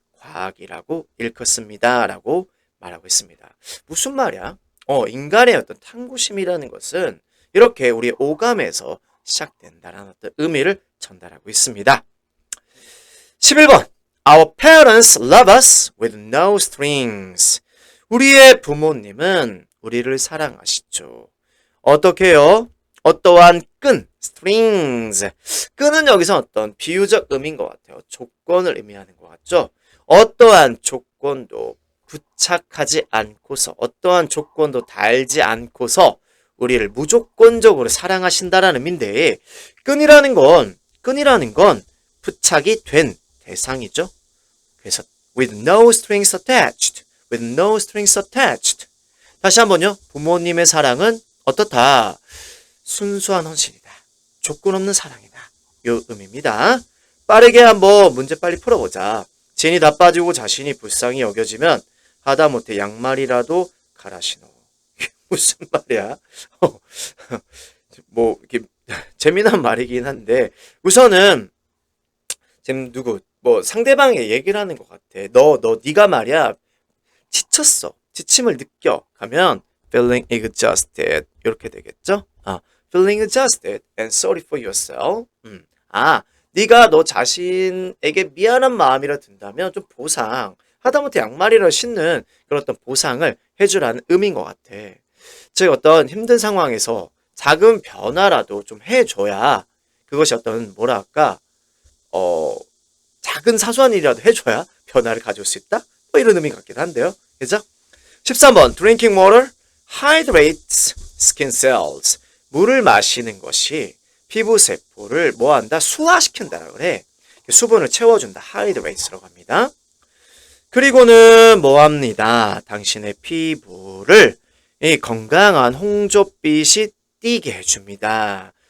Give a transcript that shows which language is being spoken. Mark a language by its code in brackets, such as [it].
[ko] 과학이라고 일컫습니다. 라고 말하고 있습니다. 무슨 말이야? 인간의 어떤 탐구심이라는 것은 이렇게 우리의 오감에서 시작된다라는 어떤 의미를 전달하고 있습니다. 11번. [en] Our parents love us with no strings. [ko] 우리의 부모님은 우리를 사랑하시죠. 어떻게 해요? 어떠한 끈, strings. 끈은 여기서 어떤 비유적 의미인 것 같아요. 조건을 의미하는 것 같죠? 어떠한 조건도 부착하지 않고서, 어떠한 조건도 달지 않고서 우리를 무조건적으로 사랑하신다라는 의미인데, 끈이라는 건 부착이 된 대상이죠. [en] 그래서 with no strings attached, with no strings attached. [ko] 다시 한번요. 부모님의 사랑은 어떻다? 순수한 헌신이다. 조건 없는 사랑이다. 요 의미입니다. 빠르게 한번 문제 빨리 풀어보자. 진이 다 빠지고 자신이 불쌍히 여겨지면 하다못해 양말이라도 갈아 신어. 무슨 말이야? 뭐 이렇게 재미난 말이긴 한데 우선은 지금 뭐 상대방의 얘기를 하는 것 같아. 네가 말이야 지쳤어. 지침을 느껴. 가면 [en] feeling exhausted [ko] 이렇게 되겠죠? [en] feeling exhausted and sorry for yourself. [ko] 네가 너 자신에게 미안한 마음이라 든다면 좀 보상. 하다못해 양말이라 신는 그런 어떤 보상을 해주라는 의미인 것 같아. 즉 어떤 힘든 상황에서 작은 변화라도 좀 해줘야 그것이 어떤 뭐랄까 작은 사소한 일이라도 해줘야 변화를 가져올 수 있다? 뭐 이런 의미 같기도 한데요. 그죠? [en] 13번 Drinking water hydrates skin cells. [ko] 물을 마시는 것이 피부 세포를 뭐한다? 수화시킨다라고 그래. 수분을 채워준다. hydrate라고 합니다. 그리고는 뭐합니다? 당신의 피부를 이 건강한 홍조빛이 띄게 해줍니다.